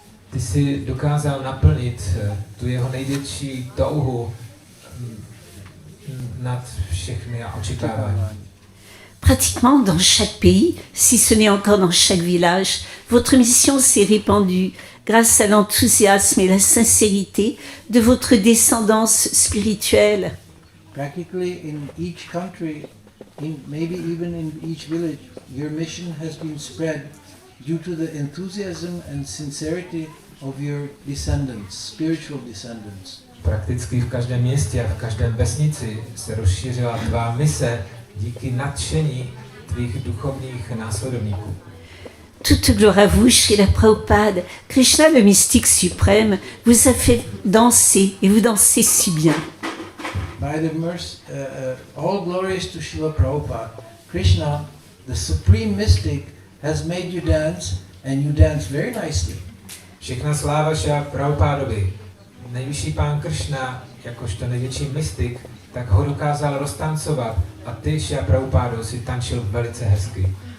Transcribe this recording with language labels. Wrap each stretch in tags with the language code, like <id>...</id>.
<cs>Ty jsi dokázal naplnit tu jeho největší touhu nad všechny očekávání.</cs> <fr>Pratiquement dans chaque pays, si ce n'est encore dans chaque village, votre mission s'est répandue grâce à l'enthousiasme et la sincérité de votre descendance spirituelle.</fr> <en>Practically in each country, maybe even in each village, your mission has been spread due to the enthusiasm and sincerity of your descendants, spiritual descendants.</en> <cs>Prakticky v každém městě a v každém vesnici se rozšířila tvá mise díky nadšení tvých duchovních následovníků.</cs> <fr>Toute gloire à vous, Srila Prabhupada. Krishna, le mystique suprême, vous a fait danser et vous dansez si bien.</fr> <en>By the mercy, all glories to Srila Prabhupada. Krishna, the supreme mystic, has made you dance, and you dance very nicely.</en> <cs>Všechna sláva Šrila Prabhupádovi. Nejvyšší pán Kršna, jakožto největší mystik, tak ho dokázal roztancovat a ty, Šrila Prabhupádo, si tančil velice hezky.</cs>